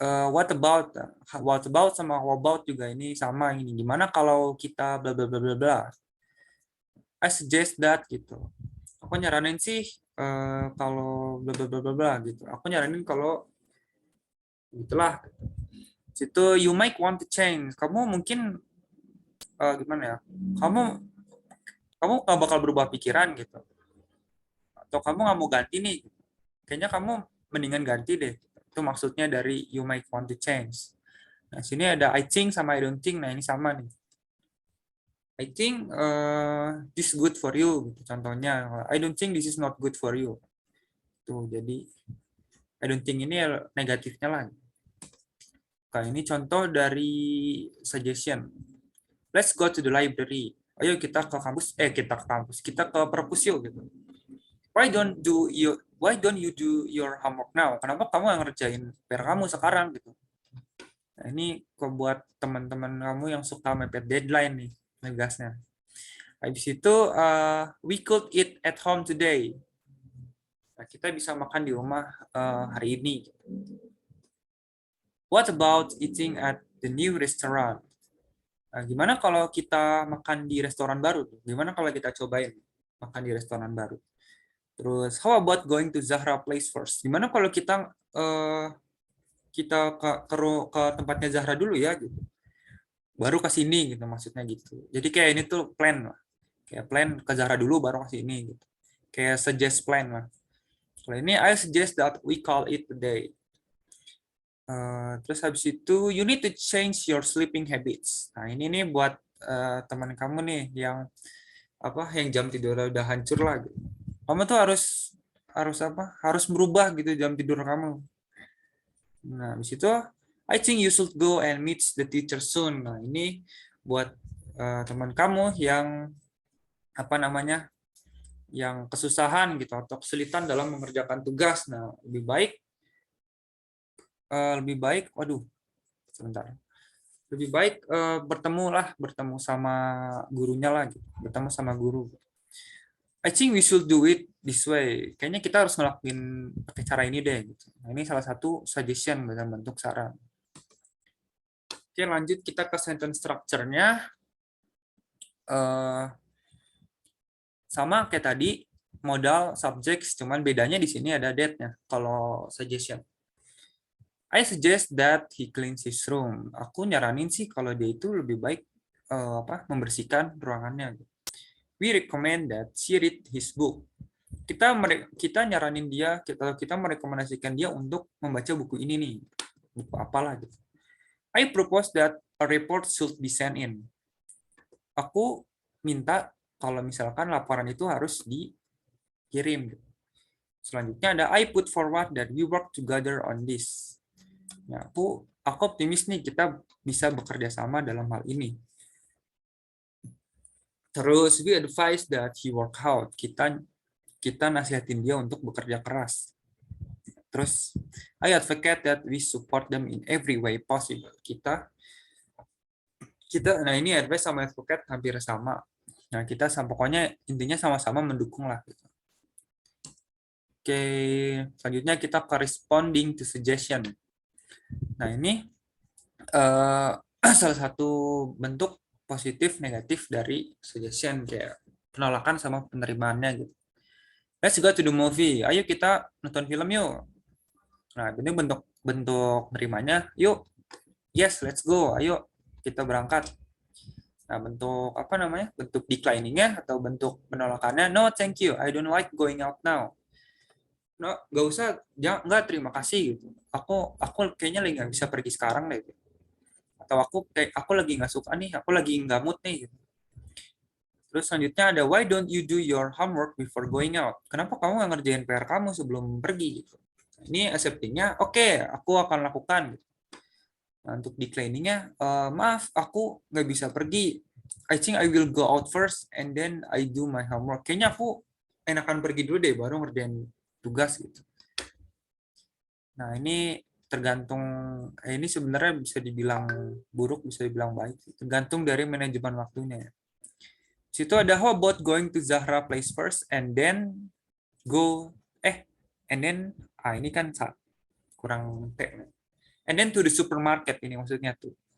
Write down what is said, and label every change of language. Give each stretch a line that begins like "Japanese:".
English: What about
Indonesian: sama
English: how about
Indonesian: juga ini sama, ini gimana kalau kita bla bla bla bla bla.
English: I suggest that
Indonesian: gitu. Aku nyaranin sih kalau bla bla bla bla bla gitu. Aku nyaranin kalau gitulah. Situ
English: you might want to change.
Indonesian: Kamu mungkin gimana ya? Kamu nggak bakal berubah pikiran gitu. Atau kamu nggak mau ganti nih. Kayaknya kamu mendingan ganti deh. Itu maksudnya dari
English: you might want to change.
Indonesian: Nah, sini ada
English: I think
Indonesian: sama
English: I don't think.
Indonesian: Nah, ini sama nih.
English: I think this good for you.
Indonesian: Gitu. Contohnya,
English: I don't think this is not good for you.
Indonesian: Tuh, jadi
English: I don't think
Indonesian: ini negatifnya lah. Oke, ini contoh dari suggestion.
English: Let's go to the library.
Indonesian: Ayo kita ke kampus. Kita ke perpus yuk gitu.
English: Why don't you do your homework now?
Indonesian: Kenapa kamu yang ngerjain PR kamu sekarang gitu? Nah, ini kok buat teman-teman kamu yang suka mepet deadline nih, ngegasnya. Habis itu
English: we could eat at home today.
Indonesian: Nah, kita bisa makan di rumah hari ini.
English: What about eating at the new restaurant?
Indonesian: Nah, gimana kalau kita makan di restoran baru? Gimana kalau kita cobain makan di restoran baru? Terus,
English: how about going to Zahra Place first?
Indonesian: Gimana kalau kita ke tempatnya Zahra dulu ya, gitu. Baru ke sini gitu, maksudnya gitu. Jadi kayak ini tuh plan lah. Kayak plan ke Zahra dulu, baru ke sini gitu. Kayak suggest plan lah. Kalau ini,
English: I suggest that we call it today.
Indonesian: Terus habis itu,
English: you need to change your sleeping habits.
Indonesian: Nah, ini nih buat teman kamu nih yang jam tidurnya udah hancur lah gitu. Kamu tuh harus merubah gitu jam tidur kamu. Nah, habis itu
English: I think you should go and meet the teacher soon.
Indonesian: Nah, ini buat teman kamu yang yang kesusahan gitu atau kesulitan dalam mengerjakan tugas. Nah, lebih baik bertemu sama gurunya lah gitu. Bertemu sama guru.
English: I think we should do it this way.
Indonesian: Kayaknya kita harus ngelakuin pakai cara ini deh. Gitu. Nah, ini salah satu suggestion dalam bentuk saran. Oke, lanjut kita ke sentence structure-nya. sama kayak tadi, modal, subjects, cuman bedanya di sini ada that-nya. Kalau suggestion.
English: I suggest that he cleans his room.
Indonesian: Aku nyaranin sih kalau dia itu lebih baik membersihkan ruangannya.
English: We recommend that she read his book.
Indonesian: Kita nyaranin dia, kita merekomendasikan dia untuk membaca buku ini nih. Buku apalah gitu.
English: I propose that a report should be sent in.
Indonesian: Aku minta kalau misalkan laporan itu harus dikirim. Selanjutnya ada
English: I put forward that we work together on this.
Indonesian: Nah, aku optimis nih kita bisa bekerja sama dalam hal ini.
English: Terus we advise that he work hard.
Indonesian: Kita nasihatin dia untuk bekerja keras.
English: Terus I advocate that we support them in every way possible.
Indonesian: Nah ini advice sama advocate hampir sama. Nah kita pokoknya intinya sama-sama mendukung lah. Oke, selanjutnya kita corresponding to suggestion. Nah ini salah satu bentuk positif negatif dari suggestion, kayak penolakan sama penerimaannya gitu.
English: Let's go to the movie.
Indonesian: Ayo kita nonton film yuk. Nah ini bentuk nerimanya. Yuk,
English: yes let's go.
Indonesian: Ayo kita berangkat. Nah bentuk bentuk declining-nya atau bentuk penolakannya,
English: no thank you, I don't like going out now.
Indonesian: No, nggak usah, nggak, terima kasih gitu. Aku kayaknya lagi nggak bisa pergi sekarang deh. Gitu. Atau aku lagi nggak suka nih, aku lagi nggak mood nih. Gitu. Terus selanjutnya ada
English: why don't you do your homework before going out?
Indonesian: Kenapa kamu nggak ngerjain PR kamu sebelum pergi? Gitu. Ini accepting-nya,
English: oke,
Indonesian: aku akan lakukan. Gitu. Nah, untuk declining-nya, maaf, aku nggak bisa pergi.
English: I think I will go out first and then I do my homework.
Indonesian: Kayaknya aku enakan pergi dulu deh, baru ngerjain tugas gitu. Nah ini tergantung, ini sebenarnya bisa dibilang buruk, bisa dibilang baik. Tergantung dari manajemen waktunya.
English: Situ ada how about going to Zahra place first and then go, and then,
Indonesian: ini kan kurang
English: and then to the supermarket,
Indonesian: ini maksudnya tuh.